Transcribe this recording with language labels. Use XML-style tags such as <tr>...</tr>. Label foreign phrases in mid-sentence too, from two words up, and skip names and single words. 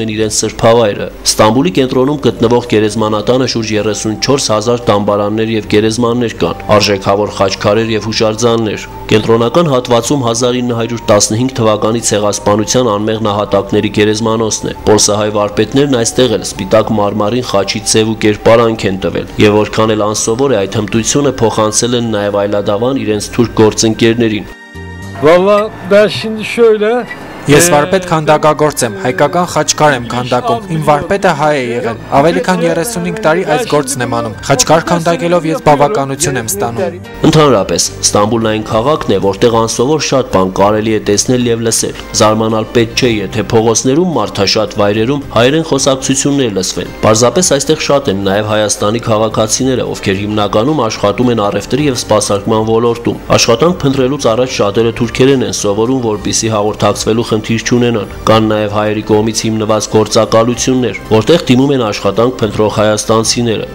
<hy>են իրենց սրբավայրը։ Ստամբուլի կենտրոնում գտնվող գերեզմանատանը շուրջ 34000 տամբարաններ եւ գերեզմաններ կան, արժեքավոր խաչքարեր եւ հուշարձաններ։ Կենտրոնական հատվածում 1915 թվականի ցեղասպանության անմեղ նահատակների գերեզմանոցն է։ Պոլսահայ վարպետներն այստեղ էլ սպիտակ մարմարին խաչի ձև ու կերպարանք են տվել, եւ որքան էլ անսովոր է այդ հմտությունը փոխանցել են նաեւ այլադավան իրենց թուրք գործընկերներին։</hy> <tr>Valla ben şimdi şöyle</tr> <hy>Ես վարպետ քանդակագործ եմ, հայկական խաչքար եմ քանդակում, իմ վարպետը հայ է եղել, ավելի քան 35 տարի այս գործն եմ անում, խաչքար քանդակելով ես բավականություն եմ ստանում։ Ընդհանրապես, Ստամբուլն այն քաղաքն է, որտեղ անսովոր շատ բան կարելի է տեսնել եւ լսել։ Զարմանալ պետք չէ, եթե փողոցներում մարդաշատ վայրերում հայերեն խոսակցություններ լսվեն։ Պարզապես այստեղ շատ են նաեւ Հայաստանի քաղաքացիները, ովքեր հիմնականում աշխատում են առևտրի եւ սպասարկման ոլորտում։ Աշխատանք փնտրելուց առաջ շատերը թուրքերեն են սովորում, որպեսզի հաղորդակցվելու խնդիր չունենան։ Կան նաև հայերի կողմից հիմնված գործակալություններ, որտեղ դիմում են աշխատանք փնտրող հայաստանցիները։</hy>